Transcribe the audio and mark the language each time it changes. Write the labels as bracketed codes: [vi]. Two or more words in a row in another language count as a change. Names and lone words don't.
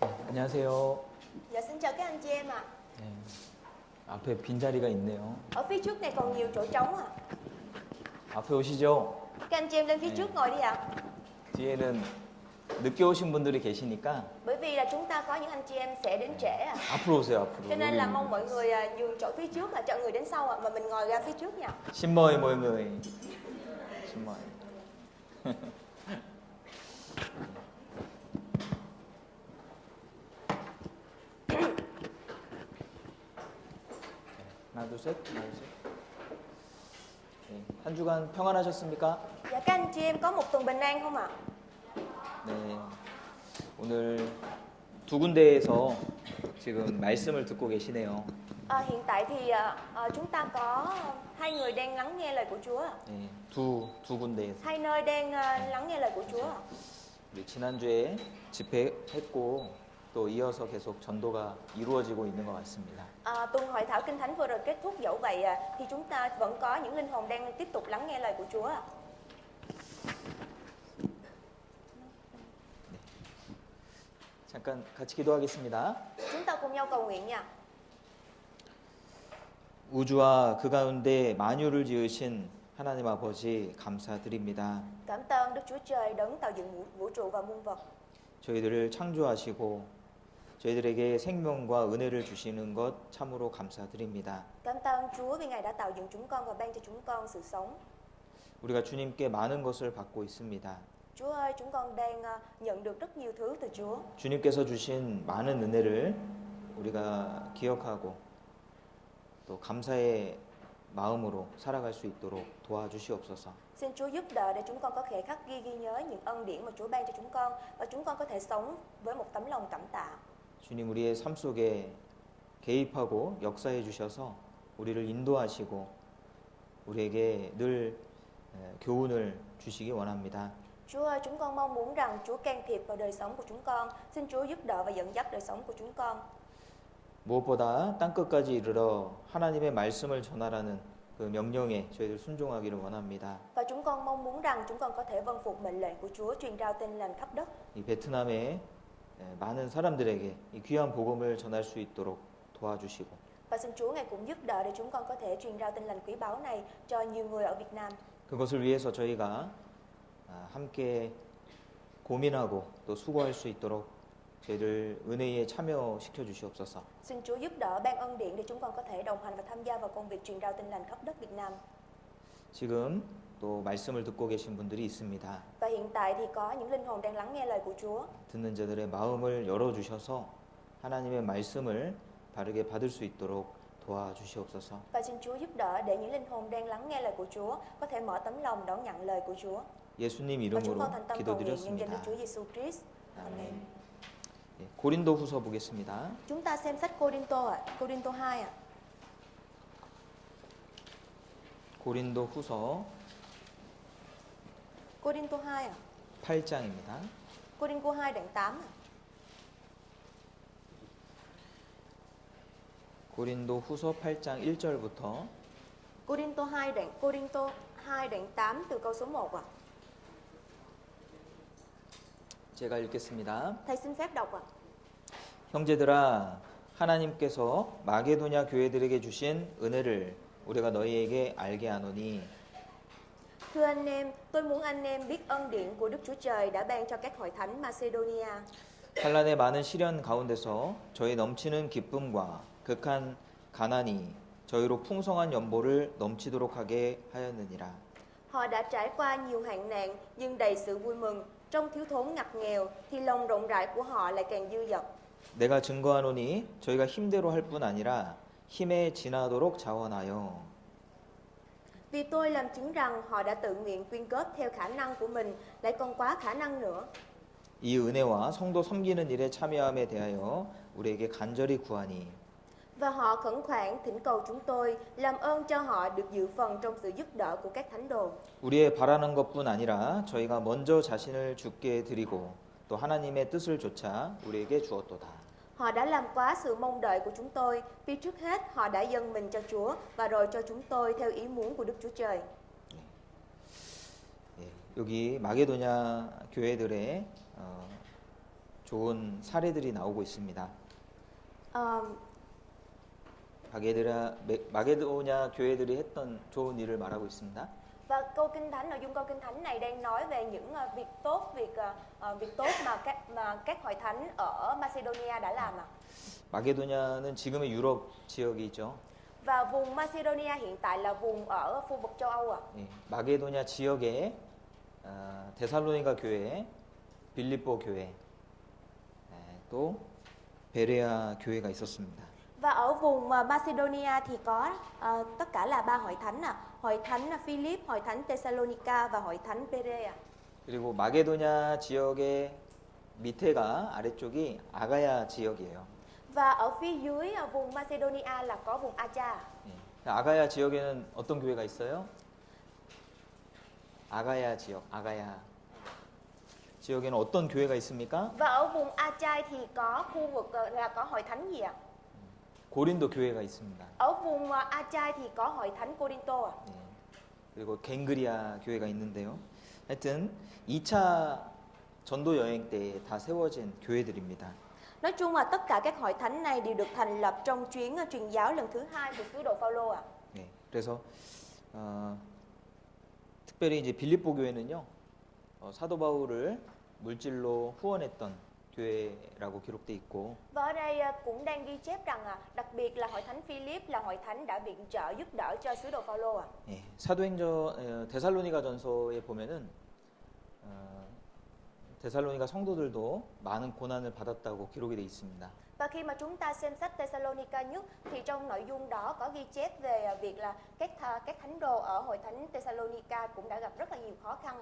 [ko] 안녕하세요. [vi] Dạ xin chào các anh chị em ạ. [ko] 네, 앞에 빈자리가 있네요. [vi] Ở phía trước này còn nhiều chỗ trống ạ. [ko] 앞에 오시죠. [vi] Các anh chị em lên phía trước ngồi đi ạ. [ko] 뒤에는 늦게 오신 분들이 계시니까 [vi] Bởi vì là chúng ta có những anh chị em sẽ đến trễ ạ. [ko] 앞으로 오세요. 앞으로. [vi] Cho nên là mong mọi người nhường chỗ phía trước là cho người đến sau ạ. Và mình ngồi ra phía trước nha. [ko] 신머이 모임의 신머이. 하나 둘 셋. 하나 둘 셋. 네, 한 주간 평안하셨습니까? [vi] Dạ các anh chị em có một tuần bình an không ạ? [ko] 네. 오늘 두 군데에서 지금 말씀을 듣고 계시네요. [vi] Hiện tại thì chúng ta có hai người đang lắng nghe lời của Chúa ạ. [ko] 네, 두 군데에서. [vi] Hai nơi đang lắng nghe lời của Chúa ạ. [ko] 우리 지난주에 집회했고 또 이어서 계속 전도가 이루어지고 있는 것 같습니다. [vi] Tuần hội thảo kinh thánh vừa rồi kết thúc, dẫu vậy thì chúng ta vẫn có những linh hồn đang tiếp tục lắng nghe lời của Chúa ạ. [ko] 잠깐 같이 기도하겠습니다. [vi] Chúng ta cùng nhau cầu nguyện nha. [ko] 우주와 그 가운데 만유를 지으신 하나님 아버지 감사드립니다. [vi] Cảm ơn Đức Chúa Trời đấng tạo dựng vũ trụ và muôn vật. [ko] 저희들을 창조하시고 저희들에게 생명과 은혜를 주시는 것 참으로 감사드립니다. [vi] Cảm ơn Chúa vì Ngài đã tạo dựng chúng con và ban cho chúng con sự sống. [ko] 우리가 주님께 많은 것을 받고 있습니다. [vi] Chúa ơi, chúng con đang nhận được rất nhiều thứ từ Chúa. [ko] 주님께서 주신 많은 은혜를 우리가 기억하고 또 감사의 마음으로 살아갈 수 있도록 도와주시옵소서. [vi] Xin Chúa giúp đỡ để chúng con có thể khắc ghi nhớ những ân điển mà Chúa ban cho chúng con và chúng con có thể sống với một tấm lòng cảm tạ. [ko] 주님 우리의 삶 속에 개입하고 역사해 주셔서 우리를 인도하시고 우리에게 늘 교훈을 주시기 원합니다. [vi] Chúa ơi, chúng con mong muốn rằng Chúa can thiệp vào đời sống của chúng con. Xin Chúa giúp đỡ và dẫn dắt đời sống của chúng con. [ko] 무엇보다 땅끝까지 이르러 하나님의 말씀을 전하라는 그 명령에 저희들 순종하기를 원합니다. [vi] Và chúng con mong muốn rằng chúng con có thể vâng phục mệnh lệnh của Chúa truyền rao tin lành khắp đất. [ko] 이 베트남의 많은 사람들에게 이 귀한 복음을 전할 수 있도록 도와주시고 [vi] Và xin Chúa Ngài cũng giúp đỡ để chúng con có thể truyền rao tin lành quý báu này cho nhiều người ở Việt Nam. [ko] 그것을 위해서 저희가 함께 고민하고 또 수고할 수 있도록 저희들 은혜에 참여시켜 주시옵소서. [vi] Xin Chúa giúp đỡ ban ân điển để chúng con có thể đồng hành và tham gia vào công việc truyền rao tin lành khắp đất Việt Nam. [ko] 지금 또 말씀을 듣고 계신 분들이 있습니다. [vi] Và hiện tại thì có những linh hồn đang lắng nghe lời của Chúa. [ko] 듣는 자들의 마음을 열어 주셔서 하나님의 말씀을 바르게 받을 수 있도록 도와주시옵소서. [vi] Và xin Chúa giúp đỡ để những linh hồn đang lắng nghe lời của Chúa có thể mở tấm lòng đón nhận lời của Chúa. [ko] 예수님 [vi] Và chúng [ko] 이름으로 [vi] con thành tâm cầu nguyện nhân danh Đức [ko] 기도드렸습니다. [vi] Chúa Giêsu Christ. Amen. [ko] 고린도 후서 보겠습니다. [vi] Chúng ta xem sách Cô-rinh-tô ạ, Cô-rinh-tô 2 ạ. [ko] 고린도 후서 [vi] Cô-rinh-tô 2 ạ. [ko] 8장입니다. [vi] Cô-rinh-tô 2 đoạn 8 ạ. [ko] 고린도 후서 8장 1절부터 [vi] Cô-rinh-tô 2 đoạn 8 từ câu số 1 ạ. [ko] 제가 읽겠습니다. [vi] Thầy xin phép đọc ạ. [ko] 형제들아 하나님께서 마게도냐 교회들에게 주신 은혜를 우리가 너희에게 알게 하노니 [vi] Thưa anh em, tôi muốn anh em biết ân điển của Đức Chúa Trời đã ban cho các hội thánh Macedonia. [ko] 환란의 많은 시련 가운데서 저희 넘치는 기쁨과 극한 가난이 저희로 풍성한 연보를 넘치도록 하게 하였느니라. [vi] Họ đã trải qua nhiều hoạn nạn nhưng đầy sự vui mừng. Trong thiếu thốn ngặt nghèo thì lòng rộng rãi của họ lại càng dư dật. [ko] 내가 증거하노니 저희가 힘대로 할 뿐 아니라 힘에 지나도록 자원하여 [vi] Vì tôi làm chứng rằng họ đã tự nguyện quyên góp theo khả năng của mình, lại còn quá khả năng nữa. [ko] 이 은혜와 성도 섬기는 일에 참여함에 대하여 우리에게 간절히 구하니 [vi] Và họ khẩn khoản thỉnh cầu chúng tôi làm ơn cho họ được dự phần trong sự giúp đỡ của các thánh đồ. [ko] 우리의 바라는 것뿐 아니라 저희가 먼저 자신을 주께 드리고 또 하나님의 뜻을 조차 우리에게 주었도다. [vi] Họ đã làm quá sự mong đợi của chúng tôi, vì trước hết họ đã dâng mình cho Chúa và rồi cho chúng tôi theo ý muốn của Đức Chúa Trời. [ko] 여기 마게도냐 교회들의 좋은 사례들이 나오고 있습니다. Ờ, 마게도냐 교회들이 했던 좋은 일을 말하고 있습니다. [vi] và câu kinh thánh, nội dung câu kinh thánh này đang nói về những việc tốt, việc tốt mà các hội thánh ở Macedonia đã làm ạ. [ko] 마게도냐는 지금의 유럽 지역이죠. [vi] Và vùng Macedonia hiện tại là vùng ở khu vực châu Âu ạ. [ko] 예, 마게도냐 지역에 데살로니가 교회, 빌립보 교회, 또 베레아 교회가 있었습니다. [vi] Và ở vùng Macedonia thì có tất cả là 3 hội thánh hội thánh Philip, hội thánh Thessalonica và hội thánh Berea. [ko] 그리고 마게도냐 지역의 밑에가 아래쪽이 아가야 지역이에요. [vi] Và ở phía dưới vùng Macedonia là có vùng Acha. [ko] 예, 아가야 지역에는 어떤 교회가 있어요? 아가야 지역에는 어떤 교회가 있습니까? [vi] Và ở vùng Achai thì có khu vực là có hội thánh gì ạ? [ko] 고린도 교회가 있습니다. [vi] Ở vùng Achai thì có hội thánh Corinto ạ. [ko] 예, 그리고 갱그리아 교회가 있는데요. 하여튼 2차 전도 여행 때 다 세워진 교회들입니다. [vi] Nói chung là tất cả các hội thánh này đều được thành lập trong chuyến truyền giáo lần thứ 2 của sứ đồ Phaolô ạ. [ko] 네, 그래서 특별히 이제 빌립보 교회는요, 사도 바울을 물질로 후원했던 교회라고 기록돼 있고, [vi] Và ở đây cũng đang ghi chép rằng đặc biệt là hội thánh Philip là hội thánh đã viện trợ giúp đỡ cho sứ đồ Phaolô ạ. [ko] 예, 데살로니가 전서에 보면은 데살로니가 성도들도 많은 고난을 받았다고 기록이 돼 있습니다. [vi] Và khi mà chúng ta xem sách Thessalonica nhất thì trong nội dung đó có ghi chép về việc là các thánh đồ ở hội thánh Thessalonica cũng đã gặp rất là nhiều khó khăn ạ.